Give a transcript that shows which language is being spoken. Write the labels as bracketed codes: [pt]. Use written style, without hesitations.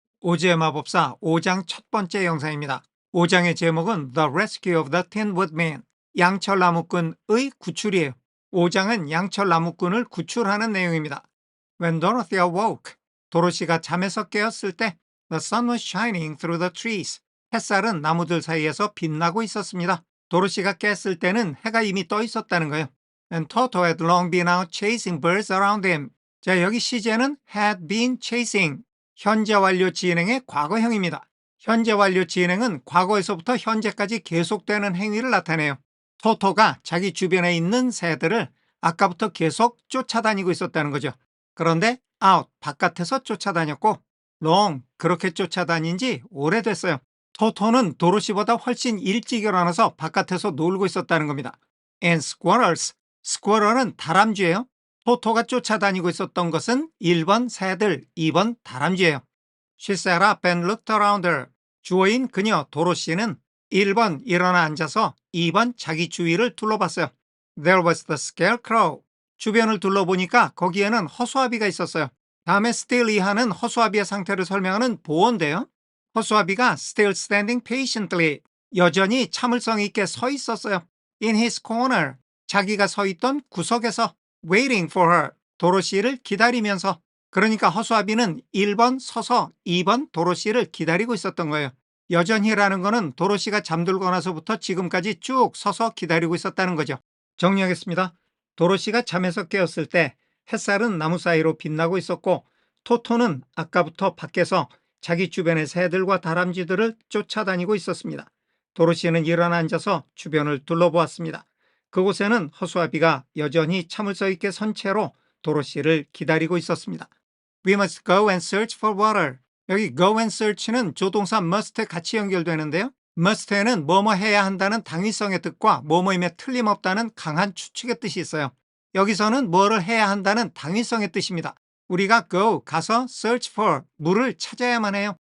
[ko] 오즈의 마법사 5장 첫 번째 영상입니다. 5장의 제목은 The Rescue of the Tin Woodman, 양철 나무꾼의 구출이에요. 5장은 양철 나무꾼을 구출하는 내용입니다. [en] When Dorothy awoke, [ko] 도로시가 잠에서 깨었을 때 [en] The sun was shining through the trees. [ko] 햇살은 나무들 사이에서 빛나고 있었습니다. 도로시가 깼을 때는 해가 이미 떠 있었다는 거예요. [en] And Toto had long been out chasing birds around him. [ko] 자, 여기 시제는 had been chasing. 현재 완료 진행의 과거형입니다. 현재 완료 진행은 과거에서부터 현재까지 계속되는 행위를 나타내요. 토토가 자기 주변에 있는 새들을 아까부터 계속 쫓아다니고 있었다는 거죠. 그런데 out, 바깥에서 쫓아다녔고 long, 그렇게 쫓아다닌 지 오래됐어요. 토토는 도로시보다 훨씬 일찍 일어나서 바깥에서 놀고 있었다는 겁니다. And squirrels, squirrel은 다람쥐예요. 토토가 쫓아다니고 있었던 것은 1번 새들, 2번 다람쥐예요. [en] She sat up and looked around her. [ko] 주어인 그녀 도로시는 1번 일어나 앉아서 2번 자기 주위를 둘러봤어요. [en] There was the scarecrow. [ko] 주변을 둘러보니까 거기에는 허수아비가 있었어요. 다음에 still 이하는 허수아비의 상태를 설명하는 보어인데요. 허수아비가 [en] still standing patiently. [ko] 여전히 참을성 있게 서 있었어요. [en] In his corner. [ko] 자기가 서 있던 구석에서 [en] waiting for her. [ko] 도로시를 기다리면서. 그러니까 허수아비는 1번 서서 2번 도로시를 기다리고 있었던 거예요. 여전히라는 거는 도로시가 잠들고 나서부터 지금까지 쭉 서서 기다리고 있었다는 거죠. 정리하겠습니다. 도로시가 잠에서 깨었을 때 햇살은 나무 사이로 빛나고 있었고 토토는 아까부터 밖에서 자기 주변의 새들과 다람쥐들을 쫓아다니고 있었습니다. 도로시는 일어나 앉아서 주변을 둘러보았습니다. 그곳에는 허수아비가 여전히 참을성 있게 선 채로 도로시를 기다리고 있었습니다. [en] We must go and search for water. [ko] 여기 go and search는 조동사 must에 같이 연결되는데요. must에는 뭐뭐 해야 한다는 당위성의 뜻과 뭐뭐임에 틀림없다는 강한 추측의 뜻이 있어요. 여기서는 뭐를 해야 한다는 당위성의 뜻입니다. 우리가 go, 가서 search for, 물을 찾아야만 해요.